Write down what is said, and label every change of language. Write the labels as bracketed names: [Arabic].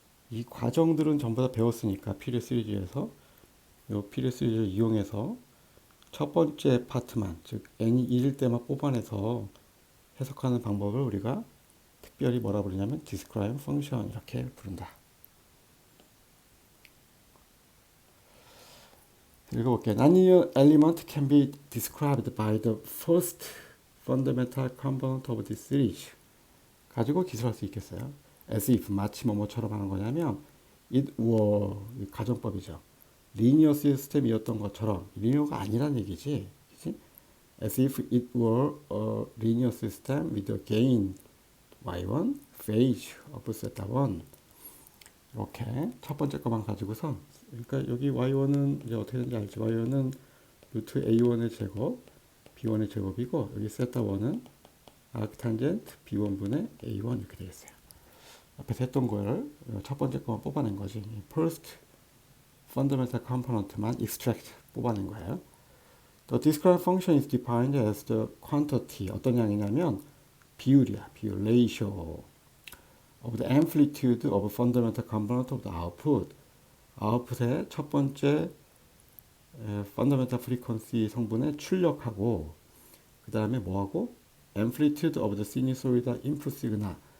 [Korean] 이 과정들은 전부 다 배웠으니까 피리어 시리즈에서 요 피리어 시리즈를 이용해서 첫 번째 파트만 즉 n이 1일 때만 뽑아내서 해석하는 방법을 우리가 특별히 뭐라 부르냐면 describe function 이렇게 부른다. 읽어볼게요. [English] Non-linear element can be described by the first fundamental component of this series. [Korean] 가지고 기술할 수 있겠어요. [English] As if [Korean] 마치 뭐뭐처럼 하는 거냐면 [English] it were [Korean] 가정법이죠. 리니어 시스템이었던 것처럼 리니어가 아니란 얘기지. 그치? [English] As if it were a linear system with a gain y1 phase of theta 1. [Korean] 이렇게 첫 번째 것만 가지고서 그러니까 여기 y1은 이제 어떻게 되는지 알지? y1은 루트 a1의 제곱 b1의 제곱이고 여기 세타 1은 아크탄젠트 b1분의 a1 이렇게 되겠어요. 앞에서 했던 걸 첫 번째 것만 뽑아낸 거지. [English] First fundamental component만 extract [Korean] 뽑아낸 거예요. [English] The described function is defined as the quantity. [Korean] 어떤 양이냐면 비율이야. 비율, [English] ratio of the amplitude of a fundamental component of the output. [Korean] 아웃풋의 첫 번째 fundamental frequency 성분의 출력하고 그 다음에 뭐하고 [English] amplitude of the sinusoid input signal.